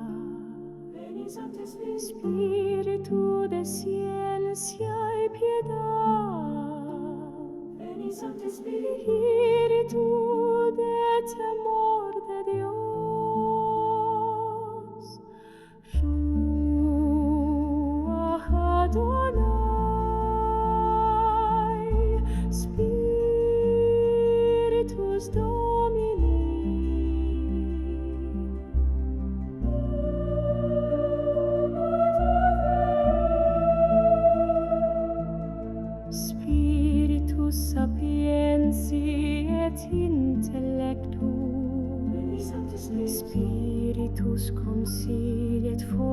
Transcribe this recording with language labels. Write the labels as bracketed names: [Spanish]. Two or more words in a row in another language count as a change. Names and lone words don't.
[Spanish] Espíritu de ciencia y piedad, Espíritu de temor de Dios, [Hebrew] Ruach Adonai, [Latin] Spiritus Domini. Spiritus sapientiae et intellectum, Spiritus consilii et